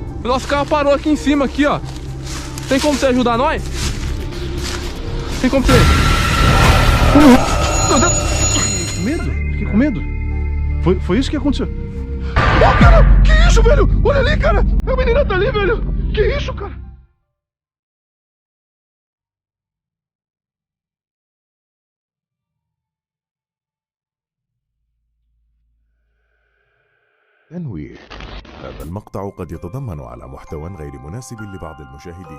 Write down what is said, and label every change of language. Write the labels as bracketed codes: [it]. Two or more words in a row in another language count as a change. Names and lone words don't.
[pt] O nosso carro parou aqui em cima, aqui, ó. Tem como você ajudar nós? Tem como você... Meu Deus! Fiquei com medo, fiquei com medo. Foi isso que aconteceu. Ó, cara! Que isso, velho? Olha ali, cara! A menina tá ali, velho! Que isso, cara? [ar] تنويه: هذا المقطع قد يتضمن على محتوى غير مناسب لبعض المشاهدين.